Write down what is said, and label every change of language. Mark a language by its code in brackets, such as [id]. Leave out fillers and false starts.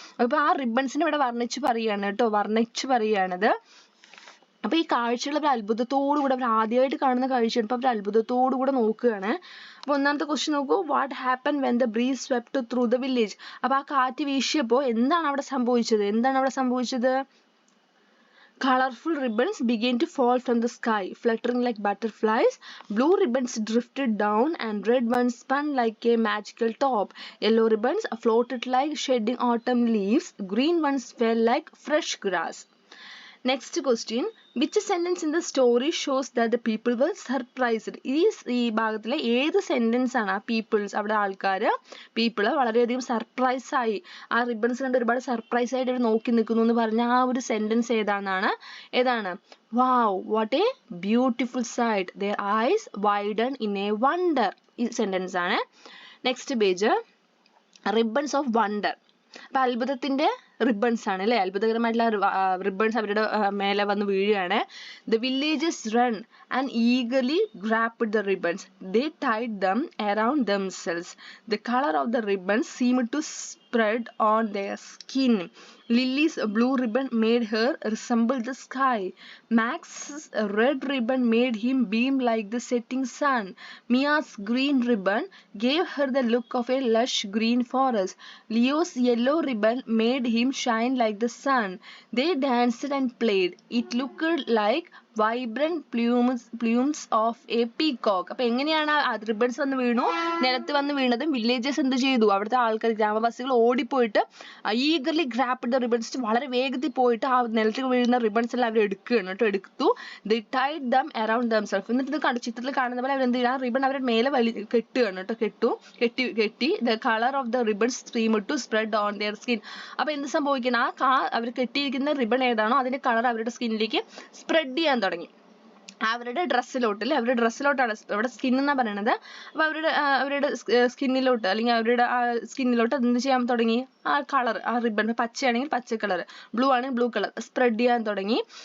[ml] അപ്പൊ ആ റിബൺസിനെ ഇവിടെ വർണ്ണിച്ച് പറയുകയാണ് കേട്ടോ, പറയുകയാണത്. അപ്പൊ ഈ കാഴ്ചകൾ അവർ അത്ഭുതത്തോടുകൂടെ, അവർ ആദ്യമായിട്ട് കാണുന്ന കാഴ്ചയാണ്. അപ്പൊ അവർ അത്ഭുതത്തോടുകൂടെ നോക്കുകയാണ്. അപ്പൊ ഒന്നാമത്തെ ക്വസ്റ്റ്യൻ നോക്കൂ, [en] What happen when the breeze swept through the village. [ml] അപ്പൊ ആ കാറ്റ് വീശിയപ്പോ എന്താണ് അവിടെ സംഭവിച്ചത്? [en] Colorful ribbons began to fall from the sky, fluttering like butterflies. Blue ribbons drifted down and red ones spun like a magical top. Yellow ribbons floated like shedding autumn leaves. Green ones fell like fresh grass. Next question. Which sentence in the story shows that the people were surprised? [ml] ഈ ഭാഗത്തിലെ ഏത് sentence ആണ്? ആ people's, അവിടെ ആൾക്കാർ people വളരെയധികം surprise ആയി, ആ ribbons കണ്ട് ഒരുപാട് സർപ്രൈസ് ആയിട്ട് അവർ നോക്കി നിൽക്കുന്നു എന്ന് പറഞ്ഞ ആ ഒരു സെന്റൻസ് ഏതാണ്? [en] Wow, what a beautiful sight. Their eyes widened in a wonder. [ml] ഈ സെന്റൻസ് ആണ്. [en] Next page. Ribbons of wonder. [ml] അപ്പൊ അത്ഭുതത്തിന്റെ റിബൺസ് ആണ് അല്ലെ, അത്ഭുതകരമായിട്ടുള്ള റിബൺസ് അവരുടെ മേലെ വന്ന് വീഴുകയാണ്. [en] The villagers run and eagerly grabbed the ribbons. They tied them around themselves. The color of the ribbons seemed to spread on their skin. Lily's blue ribbon made her resemble the sky. Max's red ribbon made him beam like the setting sun. Mia's green ribbon gave her the look of a lush green forest. Leo's yellow ribbon made him shine like the sun. They danced and played. It looked like vibrant plumes of a peacock. [ml] അപ്പൊ എങ്ങനെയാണ് ആ ribbons വന്ന് വീണു, നിലത്ത് വന്ന് വീണത്? Villages എന്ത് ചെയ്തു? അവിടുത്തെ ആൾക്കാർ, ഗ്രാമവാസികൾ ഓടിപ്പോയിട്ട് [en] eagerly grabbed the ribbons, [ml] വളരെ വേഗത്തിൽ പോയിട്ട് ആ നിലത്ത് വീഴുന്ന റിബൺസ് എല്ലാം അവർ എടുത്തു. [en] They tied them around themselves. [ml] എന്നിട്ട് ഇത് ചിത്രത്തിൽ കാണുന്ന പോലെ അവരെന്ത് ചെയ്യും? ആ റിബൺ അവരുടെ മേലെ കെട്ടി. [en] The color of the ribbons seemed to spread on their skin. [ml] അപ്പൊ എന്ത് സംഭവിക്കണം? അവർ കെട്ടിയിരിക്കുന്ന റിബൺ ഏതാണോ അതിന്റെ കളർ അവരുടെ സ്കിന്നിലേക്ക് സ്പ്രെഡ് ചെയ്യാൻ തുടങ്ങി. അവരുടെ ഡ്രസ്സിലോട്ട് അല്ലെ, അവരുടെ ഡ്രസ്സിലോട്ടാണ് അവിടെ സ്കിൻ എന്നാ പറയണത്. അപ്പൊ അവരുടെ സ്കിന്നിലോട്ട് അല്ലെങ്കിൽ അവരുടെ ആ സ്കിന്നിലോട്ട് എന്ത് ചെയ്യാൻ തുടങ്ങി? ആ കളർ, ആ റിബൺ പച്ചയാണെങ്കിൽ പച്ച കളർ, ബ്ലൂ ആണെങ്കിൽ ബ്ലൂ കളർ സ്പ്രെഡ് ചെയ്യാൻ തുടങ്ങി.